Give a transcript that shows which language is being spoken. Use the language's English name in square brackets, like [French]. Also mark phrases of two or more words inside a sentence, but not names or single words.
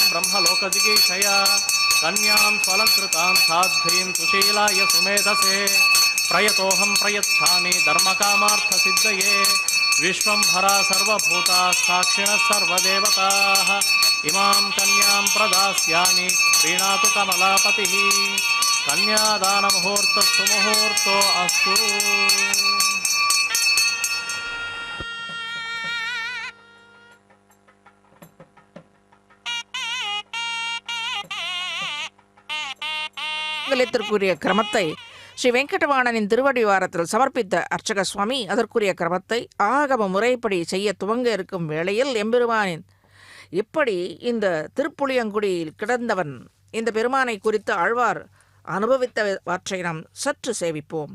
[Sanskrit] ब्रह्मलोकजिगीषया कन्यां स्वलंकृतां साध्वीं सुशीलाय सुमेधसे प्रयतोऽहं प्रयच्छामि धर्मकामार्थसिद्धये विश्वंभरा सर्वभूता साक्षिणः सर्वदेवताः इमां कन्यां प्रदास्यामि प्रीणातु कमलापतिः कन्यादानमुहूर्तस्तु मुहूर्तो अस्तु [Tamil] மங்கலத்திற்குரிய கிரமத்தை ஸ்ரீ வெங்கடவாணனின் திருவடிவாரத்தில் சமர்ப்பித்த அர்ச்சக சுவாமி அதற்குரிய கிரமத்தை ஆகம முறைப்படி செய்ய துவங்க இருக்கும் வேளையில் எம்பெருமானின் இப்படி இந்த திருப்புளியங்குடியில் கிடந்தவன் இந்த பெருமானை குறித்து ஆழ்வார் அனுபவித்தவற்றை நாம் சற்று சேவிப்போம்.